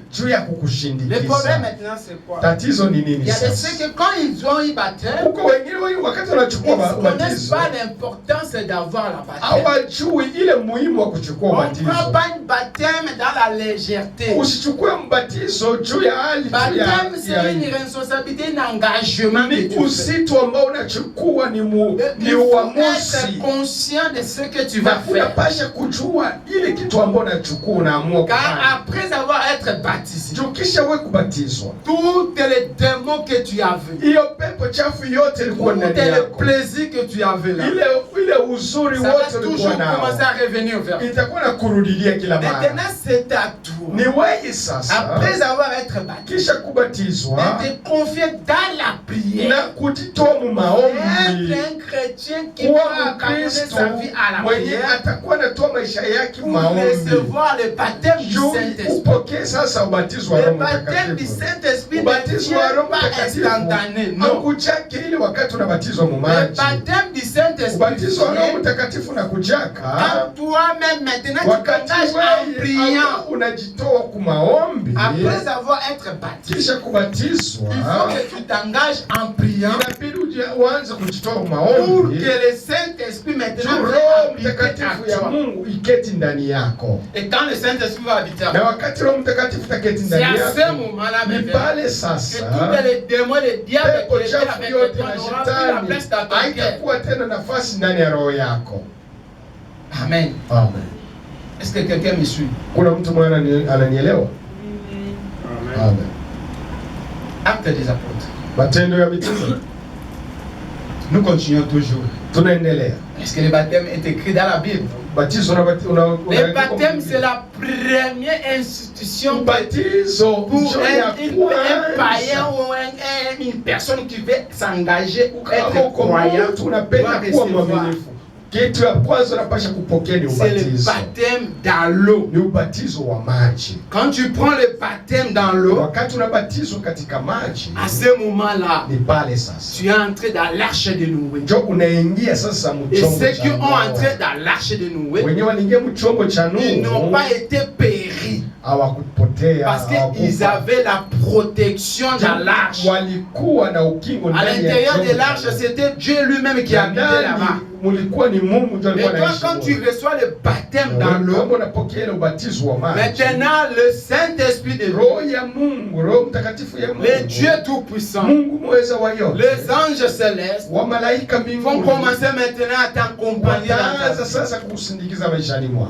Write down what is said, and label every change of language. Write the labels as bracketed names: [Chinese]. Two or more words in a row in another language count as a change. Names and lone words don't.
[French] Le problème maintenant c'est quoi? Il y a des ceux que quand ils ont eu baptême, ils ne connaissent pas l'importance d'avoir la baptême. On ne prend pas une baptême dans la légèreté. Baptême, c'est une responsabilité, un engagement. [Swahili] Ni uzito ambao unachukua, ni uamuzi. [French] Être conscient de ce que tu vas faire. [Swahili] Unapasha kujua ile kitu ambao unachukua, unaamua kufanya. [French] Car après avoir été baptisé, [Swahili] ukisha wewe kubatizwa, [French] tous les démons que tu avais, [Swahili] hiyo pepo chafu yote ilikuwa ndani yako, [French] tous les plaisirs que tu avais là, [Swahili] ile uzuri wote ulikuwa nao, [French] commencer à revenir vers toi. [Swahili] Itakuwa na kurudilia kila mara. [French] Maintenant c'est à toi. [Swahili] Ni wewe sasa, [French] après avoir été baptisé, [Swahili] kisha kubatizwa, [French] de te confier dans la prière, [Swahili] na kujitoa mu maombi, [French] être un chrétien qui va accorder sa vie à la prière, [Swahili] atakuwa anatoa maisha yake [French] pour [Swahili] maombi, [French] recevoir le baptême du Saint-Esprit. [Swahili] Upokee sasa ubatizo wa [French] Le [Swahili] Roho [French] baptême du [Swahili] Mtakatifu. [French] Saint-Esprit [Swahili] Ubatizo wa Roho Mtakatifu Mtakatifu hakujaki ile wakati unabatizwa mu maji. [French] Le baptême du Saint-Esprit, [Swahili] ubatizo wa Roho Mtakatifu unakujaka [French] quand toi-même maintenant tu t'engages en priant, [Swahili] unajitoa ku maombi. [French] Après avoir été baptisé, [Swahili] kisha kubatizwa, [French] il faut que tu t'engages en priant, [Swahili] inabidi uanze kujitoa ku maombi, [French] pour que le Saint-Esprit maintenant [Swahili] Roho Mtakatifu ya Mungu iketi ndani yako. [French] Et quand le Saint-Esprit va habiter, [Swahili] na wakati Roho Mtakatifu taketi ndani yako, [French] c'est à ce moment-là [Swahili] ni pale sasa [French] que tous les démons, les diables qui étaient avec toi n'auront plus la place dans ton cœur. [Swahili] haitakuwa tena nafasi ndani ya roho yako. Amen. Amen. [French] Est-ce que quelqu'un me suit? [Swahili] Kuna mtu mwana ananielewa? Amen. [French] Actes des apôtres. [Swahili] Matendo ya Mitume. [French] Nous continuons toujours. [Swahili] Tunaendelea. [French] Est-ce que le baptême est écrit dans la Bible? Le baptême, c'est la première institution pour un païen ou une personne qui veut s'engager ou être croyant doit recevoir. [Swahili] Kitu ya kwanza unapasha kupokea ni ubatizo. [French] C'est le baptême dans l'eau. [Swahili] Ni ubatizo wa maji. [French] Quand tu prends le baptême dans l'eau, [Swahili] wakati unabatizwa katika maji, [French] à ce moment-là, [Swahili] ni pale sasa [French] tu es entré dans l'arche de Noé. [Swahili] Ndio unaingia sasa mchombo cha Noé. [French] Et ceux qui ont entré dans l'arche de Noé, [Swahili] wenyewe waliingia mchombo cha Noé, [French] ils n'ont pas été péris. Parce qu'ils avaient la protection dans l'arche. À l'intérieur de l'arche, c'était Dieu lui-même qui habitait là-bas. Et toi, quand tu reçois le baptême dans l'eau, maintenant le Saint-Esprit de Dieu, le Dieu Tout-Puissant, les anges célestes vont commencer maintenant à t'accompagner dans ta vie.